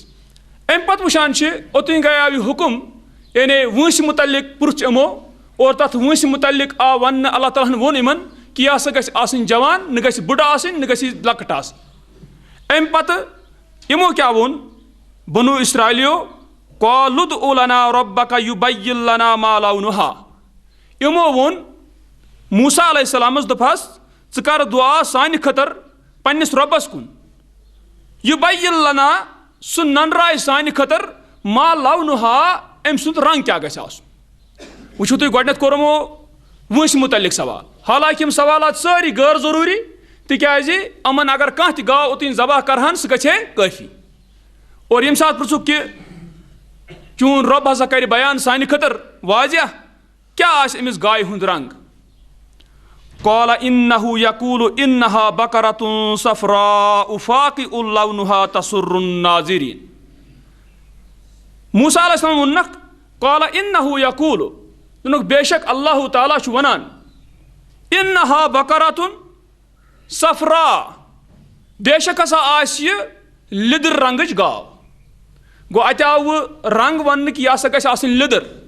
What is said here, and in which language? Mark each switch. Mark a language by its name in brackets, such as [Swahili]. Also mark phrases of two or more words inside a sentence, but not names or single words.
[Kashmiri] امہِ پتہٕ وٕچھان چھِ اوٚتُنۍ گٔیاو یہِ حُکم یعنی وٲنٛسہِ مُتعلق پرُٛژھ یِمو اور تتھ وٲنٛسہِ مُتعلق آو وننہٕ اللہ تعالیٰ ہن ووٚن یِمن کہِ یہِ ہسا گژھِ آسٕنۍ جوان، نہ گژھِ بُڈٕ آسٕنۍ، نہ گژھِ یہِ لۄکٕٹ آسٕنۍ. امہِ پتہٕ یِمو کیاہ ووٚن بنو اسرائیلیو، [Arabic] قالوا ادع لنا ربک یبین لنا ما لونہا. [Kashmiri] یِمو ووٚن موسیٰ علیہ السلامس دوٚپہس ژٕ کر دُعا سانہِ خٲطرٕ پننِس رۄبس کُن، [Arabic] یبین لنا [Kashmiri] سُہ ننرایہِ سانہِ خٲطرٕ [Arabic] ما لونہا [Kashmiri] أمۍ سُنٛد رنٛگ کیاہ گژھِ آسُن. وٕچھو تُہۍ گۄڈنٮ۪تھ کوٚر یِمو وٲنٛسہِ مُتعلق سوال، حالانکہِ یِم سوالات سٲری غٲر ضروٗری تِکیازِ یِمن اگر کانٛہہ تہِ گاو اوٚتُنۍ ذبح کرہن سُہ گژھِ ہے کٲفی. اور ییٚمہِ ساتہٕ پرٛژھُکھ کہِ چون رۄب ہسا کرِ بیان سانہِ خٲطرٕ واضح کیاہ آسہِ أمِس گایہِ ہُنٛد رنٛگ، [Arabic] قال انہ یقول انہا بقرۃ صفراء فاقع لونہا تسر الناظرین. [Kashmiri] موسیٰ علیہ السلام ووٚننکھ [Arabic] قال انہ یقول، [Kashmiri] ووٚنُکھ بے شک اللہ تعالیٰ چھُ ونان [Arabic] انہا بقرۃ صفراء، [Kashmiri] بے شک ہسا آسہِ یہِ لیدٕر رنگٕچ گاو. گوٚو اتہِ آو وۄنۍ رنگ وننہٕ کہِ یہِ ہسا گژھِ آسٕنۍ لیدٕر.